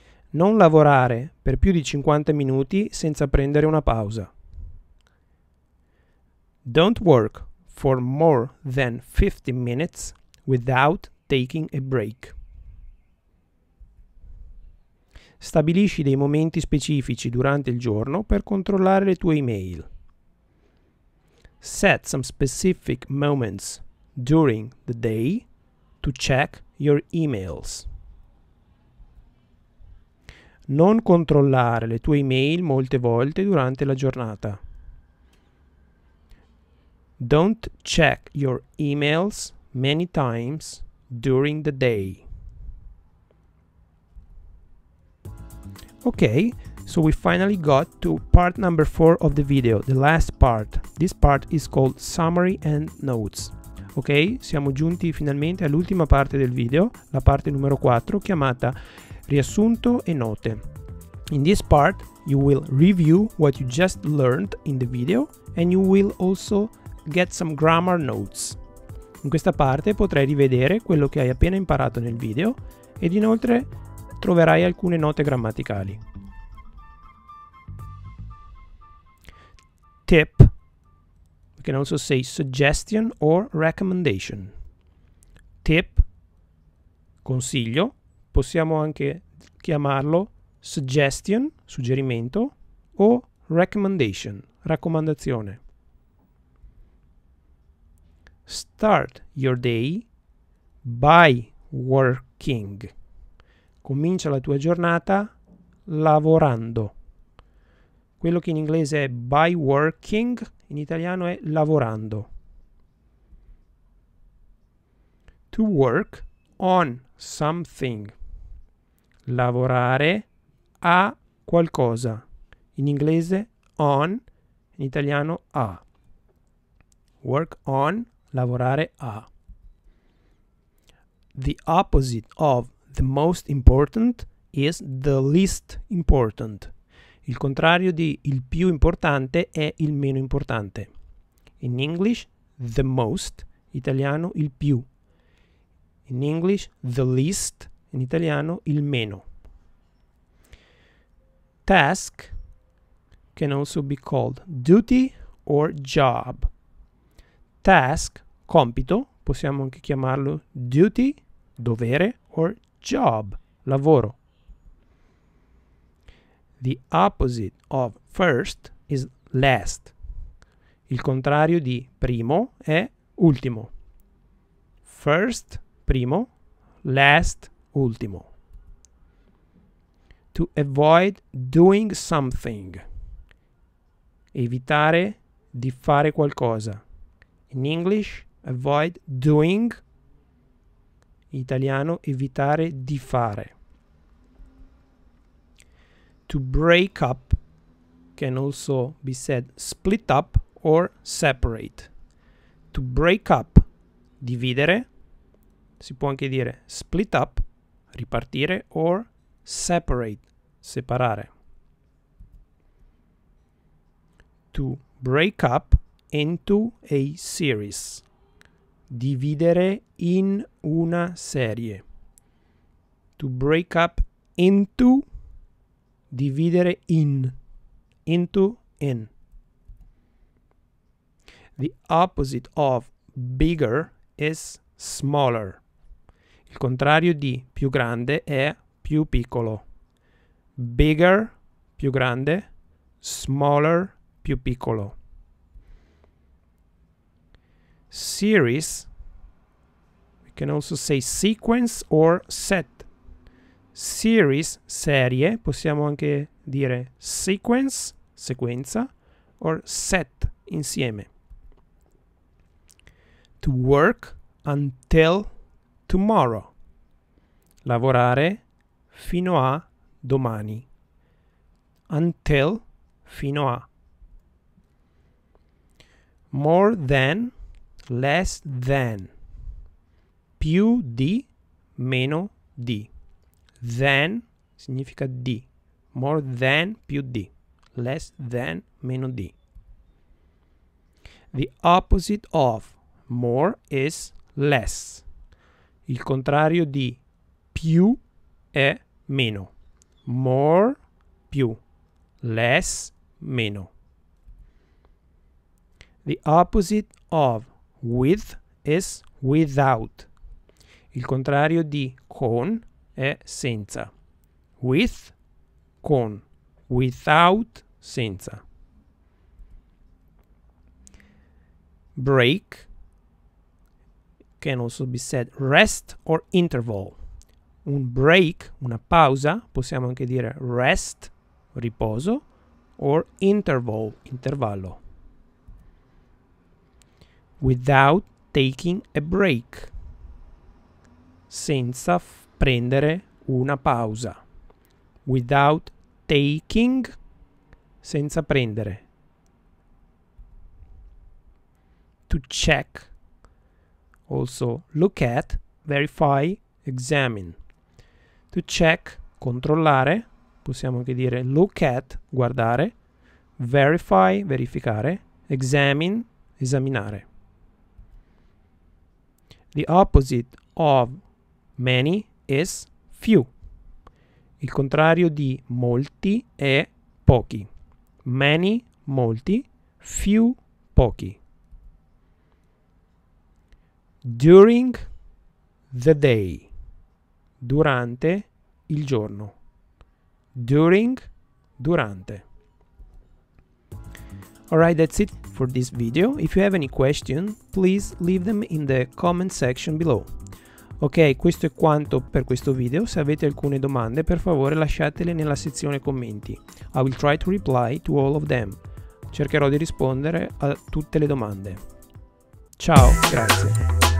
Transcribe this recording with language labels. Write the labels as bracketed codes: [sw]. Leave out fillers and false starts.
[it] Non lavorare per più di 50 minuti senza prendere una pausa. [en] Don't work for more than 50 minutes without taking a break. [it] Stabilisci dei momenti specifici durante il giorno per controllare le tue email. [en] Set some specific moments during the day to check your emails. [it] Non controllare le tue email molte volte durante la giornata. [en] Don't check your emails many times during the day. Okay, so we finally got to part number 4 of the video, the last part. This part is called summary and notes. [it] Ok, siamo giunti finalmente all'ultima parte del video, la parte numero 4, chiamata riassunto e note. [en] In this part, you will review what you just learned in the video and you will also get some grammar notes. [it] In questa parte potrai rivedere quello che hai appena imparato nel video ed inoltre troverai alcune note grammaticali. [en] Tip, we can also say suggestion or recommendation. [it] Tip, consiglio, possiamo anche chiamarlo suggestion, suggerimento, o recommendation, raccomandazione. [en] Start your day by working. [it] Comincia la tua giornata lavorando. Quello che in inglese è by working, in italiano è lavorando. [en] To work on something. [it] Lavorare a qualcosa. In inglese on, in italiano a. [en] Work on, [it] lavorare a. [en] The opposite of the most important is the least important. [it] Il contrario di il più importante è il meno importante. [en] In English, the most [it] italiano il più. [en] In English, the least, [it] in italiano il meno. [en] Task can also be called duty or job. [it] Task, compito, possiamo anche chiamarlo duty, dovere, or job, lavoro. [en] The opposite of first is last. [it] Il contrario di primo è ultimo. First, primo, last, ultimo. [en] To avoid doing something. [it] Evitare di fare qualcosa. [en] In English, avoid doing. [it] In italiano, evitare di fare. [en] To break up can also be said split up or separate. To break up, dividere. [it] Si può anche dire split up, ripartire, or separate, separare. [en] To break up into a series. [it] Dividere in una serie. [en] To break up into, [it] dividere in. Into, in. [en] The opposite of bigger is smaller. [it] Il contrario di più grande è più piccolo. Bigger, più grande. Smaller, più piccolo. [en] Series, we can also say sequence or set. [it] Series, serie, possiamo anche dire sequence, sequenza, or set, insieme. [en] To work until tomorrow. [it] Lavorare fino a domani. Until, fino a. [en] More than, less than. [it] Più di, meno di. Than significa di. More than, più di. Less than, meno di. [en] The opposite of more is less. [it] Il contrario di più è meno. More, più. Less, meno. [en] The opposite of with is without. [it] Il contrario di con è senza. With, con. Without, senza. [en] Break can also be said rest or interval. [it] Un break, una pausa, possiamo anche dire rest, riposo, or interval, intervallo. [en] Without taking a break. [it] Senza prendere una pausa. [en] Without taking, [it] senza prendere. [en] To check, also look at, verify, examine. [it] To check, controllare, possiamo anche dire look at, guardare, verify, verificare, examine, esaminare. [en] The opposite of many is few. [it] Il contrario di molti è pochi. Many, molti, few, pochi. [en] During the day. [it] Durante il giorno. During, durante. [en] Alright, that's it for this video. If you have any question, please leave them in the comment section below. [it] Ok, questo è quanto per questo video. Se avete alcune domande, per favore lasciatele nella sezione commenti. [en] I will try to reply to all of them. [it] Cercherò di rispondere a tutte le domande. Ciao, grazie.